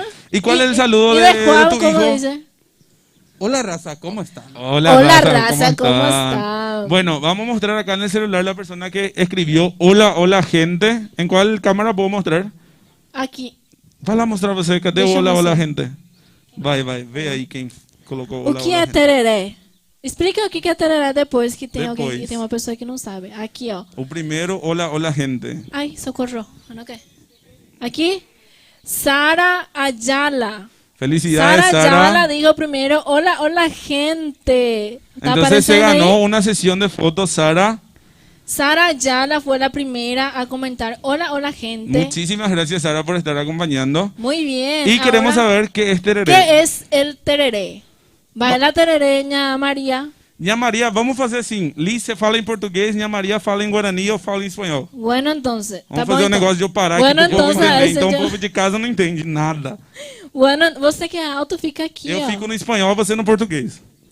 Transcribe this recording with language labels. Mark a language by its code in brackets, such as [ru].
[es] ¿Y cuál es el saludo de tu hijo? Dice? Hola raza, ¿cómo están? Hola raza, ¿cómo están? Bueno, vamos a mostrar acá en el celular la persona que escribió hola gente. ¿En cuál cámara puedo mostrar? Aquí. [pt] Para mostrar você, cadê hola gente? Vai, ve aí quem colocou hola. O que é tereré? Explica o que é tereré depois que tem alguém, que tem uma pessoa que não sabe. Aqui, ó. O primeiro hola gente. Ai, socorro. Okay. Aqui, Sara Ayala. [es] Felicidades, Sara. Sara Ayala dijo primero hola gente. Entonces se ganó ahí una sesión de fotos, Sara. Sara Ayala fue la primera a comentar hola gente. Muchísimas gracias, Sara, por estar acompañando. Muy bien. Y queremos saber qué es tereré. ¿Qué es el tereré? Vai la tereré, Ña María. [pt] Ña María, vamos fazer assim. Liz, você fala em português, Ña María fala em guarani, eu falo em espanhol. [es] Bueno, entonces. [pt] Vamos fazer um negócio de eu parar [es] bueno, [pt] aqui pro povo entender. Então o povo de casa não entende nada. Bueno, você que é alto fica aqui, eu fico no espanhol, você no português.